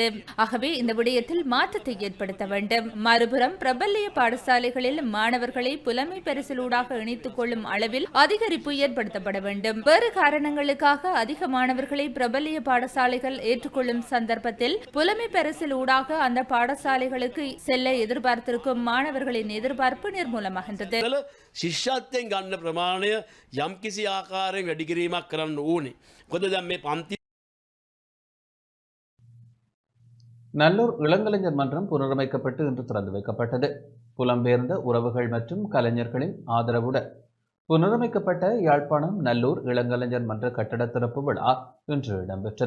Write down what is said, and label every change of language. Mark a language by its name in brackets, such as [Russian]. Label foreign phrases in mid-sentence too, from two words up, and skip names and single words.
[Tamil] ஆகவே இந்த விடயத்தில் மாற்றத்தை ஏற்படுத்த வேண்டும். மறுபுறம் பிரபல்ய பாடசாலைகளில் மாணவர்களை புலமை பரிசிலூடாக இணைத்துக் கொள்ளும் அளவில் அதிகரிப்பு ஏற்படுத்தப்பட வேண்டும். வேறு காரணங்களுக்காக அதிக மாணவர்களை பிரபல்ய பாடசாலைகள் ஏற்றுக்கொள்ளும் சந்தர்ப்பத்தில் புலமை பரிசிலூடாக அந்த பாடசாலைகளுக்கு செல்ல எதிர்பார்த்திருக்கும் மாணவர்களின் எதிர்பார்ப்பு நிர்மூலமாகின்றது. [Sinhala] ශිෂ්‍යත්වයෙන් ගන්න ප්‍රමාණය යම් කිසි ආකාරයෙන් වැඩි කිරීමක් කරන්න ඕනේ. මොකද දැන් මේ පන්ති [Tamil] நல்லூர் இளங்கலைஞர் மன்றம் புனரமைக்கப்பட்டு இன்று திறந்து வைக்கப்பட்டது. புலம்பெயர்ந்த உறவுகள் மற்றும் கலைஞர்களின் ஆதரவுடன் புனரமைக்கப்பட்ட யாழ்ப்பாணம் நல்லூர் இளங்கலைஞர் மன்ற கட்டட திறப்பு விழா இன்று இடம்பெற்றது.